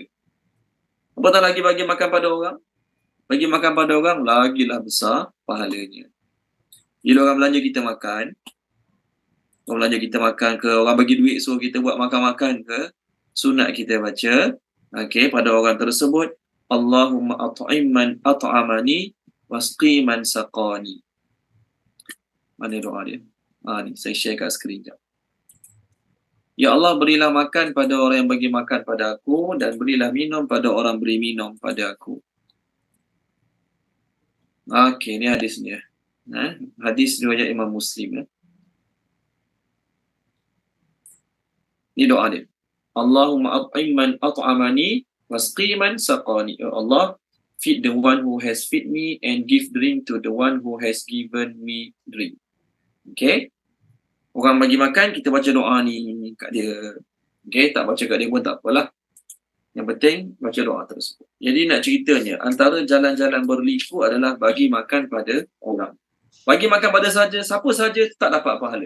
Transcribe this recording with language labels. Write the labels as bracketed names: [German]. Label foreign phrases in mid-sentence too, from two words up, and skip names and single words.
[Malay] Apatah lagi bagi makan pada orang? Bagi makan pada orang lagilah besar pahalanya. Bila orang belanja kita makan, ke, orang bagi duit suruh kita buat makan-makan ke, sunat kita baca, pada orang tersebut, [Arabic] اللهم أطعم من أطعمني واسق من سقاني. [Malay] Mana doa dia? Ni saya share kat skrin jap. Ya Allah, berilah makan pada orang yang bagi makan pada aku dan berilah minum pada orang beri minum pada aku. Ni hadisnya. Hadis riwayat Imam Muslim. Ni doa dia. [Arabic] اللهم أطعم من أطعمني واسق من سقاني. [Malay] Ya Allah, [English] feed the one who has feed me and give drink to the one who has given me drink. [Malay] Okay. Orang bagi makan, kita baca doa ni kat dia. Okay, tak baca kat dia pun tak apalah. Yang penting, baca doa tersebut. Jadi nak ceritanya, antara jalan-jalan berliku adalah bagi makan pada orang. Bagi makan pada siapa saja tak dapat pahala.